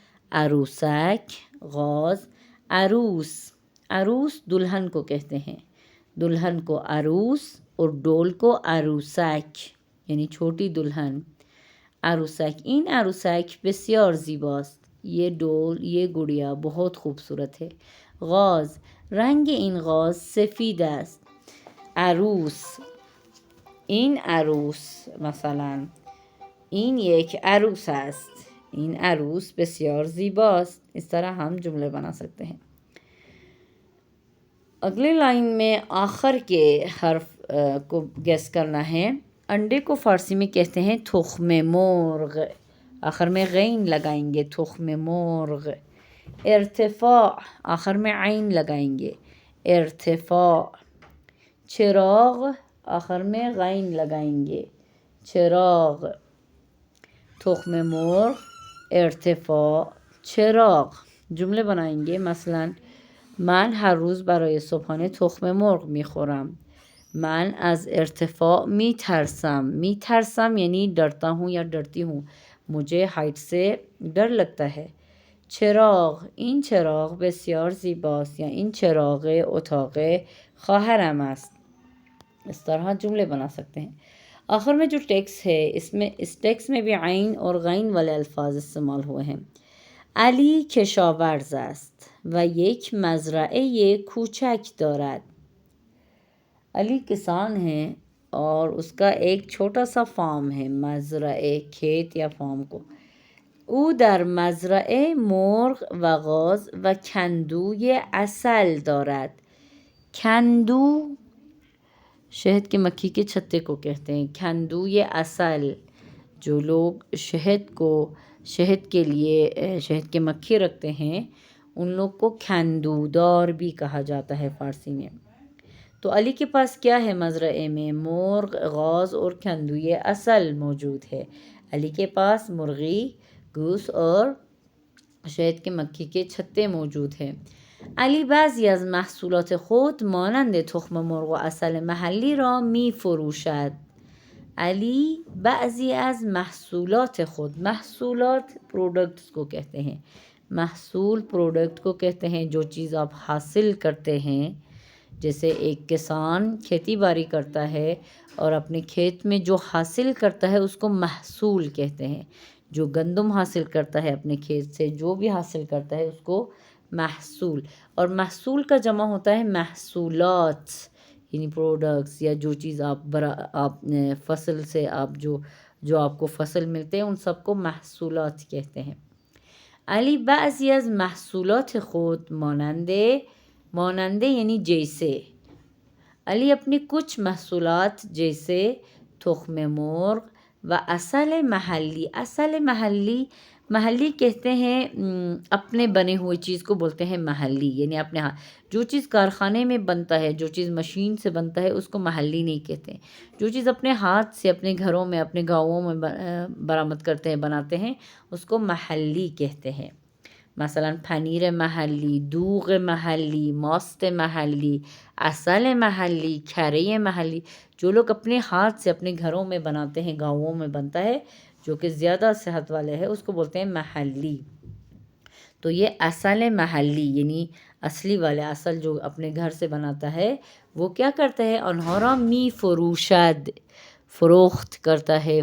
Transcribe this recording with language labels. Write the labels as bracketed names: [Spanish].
[Urdu] عروسک، غاز. عروس، عروس دلہن کو کہتے ہیں، دلہن کو عروس اور ڈول کو عروسک یعنی چھوٹی دلہن. [Persian] عروسک، این عروسک بسیار زیباست، [Urdu] یہ ڈول، یہ گڑیا بہت خوبصورت ہے. [Persian] غاز، رنگ این غاز سفید است. عروس، این عروس، مثلا این یک عروس است، این عروس بسیار زیباست. [Urdu] اس طرح ہم جملے بنا سکتے ہیں. اگلے لائن میں آخر کے حرف کو گیس کرنا ہے. انڈے کو فارسی میں کہتے ہیں تخم مرغ، آخر میں غین لگائیں گے تخم مرغ. ارتفاع، آخر میں عین لگائیں گے ارتفاع. چراغ، آخر میں غین لگائیں گے چراغ. [Persian] تخم مرغ، ارتفاع، چراغ. [Urdu] جملے بنائیں گے [Persian] مثلا من هر روز برای صبحانه تخم مرغ میخورم. من از ارتفاع میترسم. [Urdu] میترسم یعنی ڈرتا ہوں یا ڈرتی ہوں، مجھے ہائٹ سے ڈر لگتا ہے. [Persian] چراغ، این چراغ بسیار زیباست یا این چراغ اتاق خواهرم است. [Urdu] اس طرح جملے بنا سکتے ہیں. آخر میں جو ٹیکس ہے اس ٹیکس میں بھی عین اور غین والے الفاظ استعمال ہوئے ہیں. [Persian] علی کشاورز است و یک مزرعه کوچک دارد. [Urdu] علی کسان ہے اور اس کا ایک چھوٹا سا فارم ہے، مزرعه کھیت یا فارم کو. [Persian] او در مزرعه مرغ و غاز و کندوی عسل دارد. [Urdu] کندو شہد کے مکھی کے چھتے کو کہتے ہیں. کندوی عسل، جو لوگ شہد کے لیے شہد کے مکھی رکھتے ہیں ان لوگ کو کندودار بھی کہا جاتا ہے فارسی میں. تو علی کے پاس کیا ہے مزرعے میں؟ مرغ، غاز اور کندوی عسل موجود ہے. علی کے پاس مرغی، گوس اور شہد کے مکھی کے چھتے موجود ہیں. [Persian] علی بعضی از محصولات خود مانند تخم مرغ و عسل محلی را می فروشد. علی بعضی از محصولات خود، [Urdu] محصولات پروڈکٹس کو کہتے ہیں، محصول پروڈکٹ کو کہتے ہیں جو چیز آپ حاصل کرتے ہیں. جیسے ایک کسان کھیتی باڑی کرتا ہے اور اپنے کھیت میں جو حاصل کرتا ہے اس کو محصول کہتے ہیں. جو گندم حاصل کرتا ہے اپنے کھیت سے، جو بھی حاصل کرتا ہے اس کو محصول. اور محصول کا جمع ہوتا ہے محصولات، یعنی پروڈکٹس یا جو چیز آپ فصل سے آپ جو آپ کو فصل ملتے ہیں ان سب کو محصولات کہتے ہیں. [Persian] علی بعضی از محصولات خود ماننده [Urdu] یعنی جیسے، علی اپنی کچھ محصولات جیسے تخم مرغ و عسل محلی. عسل محلی کہتے ہیں اپنے بنے ہوئے چیز کو بولتے ہیں محلی، یعنی اپنے جو چیز کارخانے میں بنتا ہے، جو چیز مشین سے بنتا ہے اس کو محلی نہیں کہتے. جو چیز اپنے ہاتھ سے اپنے گھروں میں اپنے گاؤں میں برآمد کرتے ہیں، بناتے ہیں، اس کو محلی کہتے ہیں. مثلا پنیر محلی، دوغ محلی، ماست محلی، عسل محلی، کھرے محلی. جو لوگ اپنے ہاتھ سے اپنے گھروں میں بناتے ہیں، گاؤں میں بنتا ہے، جو کہ زیادہ صحت والے ہے، اس کو بولتے ہیں محلی. تو یہ عسل محلی یعنی اصلی والے، اصل جو اپنے گھر سے بناتا ہے وہ کیا کرتا ہے؟ [Persian] انہارا می فروشد، [Urdu] فروخت کرتا ہے.